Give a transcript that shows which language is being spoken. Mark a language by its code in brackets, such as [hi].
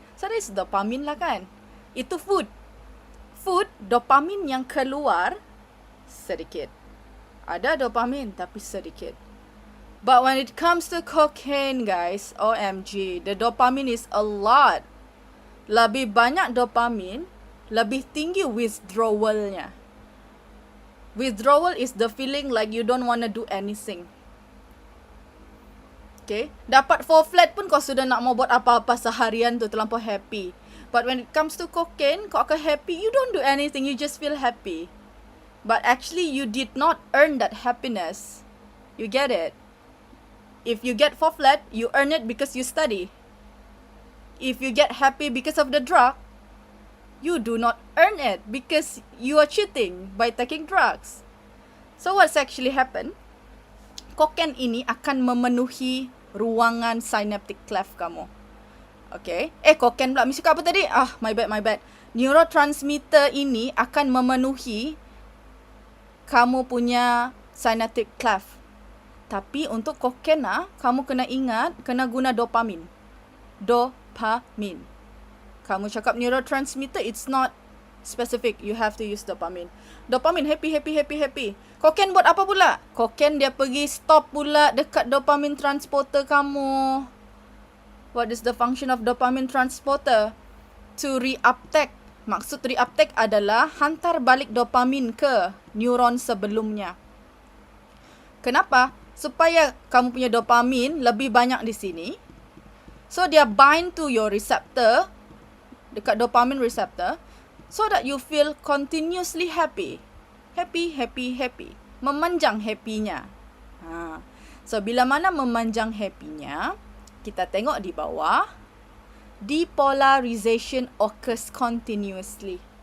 [en] So that is dopamine [ms] lah kan. Itu food. Food, dopamine yang keluar sedikit. Ada dopamine tapi sedikit. [en] But when it comes to cocaine guys, OMG, the dopamine is a lot. [ms] Lebih banyak dopamine, lebih tinggi withdrawalnya. [en] Withdrawal is the feeling like you don't want to do anything. [ms] Okay, dapat 4 flat pun kau sudah nak mau buat apa-apa seharian tu, terlampau happy. [en] But when it comes to cocaine, [ms] kau akan happy, [en] you don't do anything, you just feel happy. But actually you did not earn that happiness. You get it? If you get 4 flat, you earn it because you study. If you get happy because of the drug, you do not earn it because you are cheating by taking drugs. So what's actually happened? [ms] Cocaine ini akan memenuhi ruangan synaptic cleft kamu. Okay. Cocaine pula. Mesti apa tadi? [en] My bad. [ms] Neurotransmitter ini akan memenuhi kamu punya synaptic cleft. Tapi untuk cocaine kamu kena ingat, kena guna dopamin. Dopamin. Kamu cakap neurotransmitter, [en] it's not specific. You have to use dopamin. Dopamin, happy. [ms] Cocaine buat apa pula? Cocaine dia pergi stop pula dekat dopamine transporter kamu. [en] What is the function of dopamine transporter? To reuptake. [ms] Maksud reuptake adalah hantar balik dopamin ke neuron sebelumnya. Kenapa? Supaya kamu punya dopamin lebih banyak di sini. [en] So dia bind to your receptor, dekat dopamine receptor, so that you feel continuously happy. [ms] Happy. Memanjang happy-nya. So, bila mana memanjang happy-nya, kita tengok di bawah, [en] depolarization occurs continuously.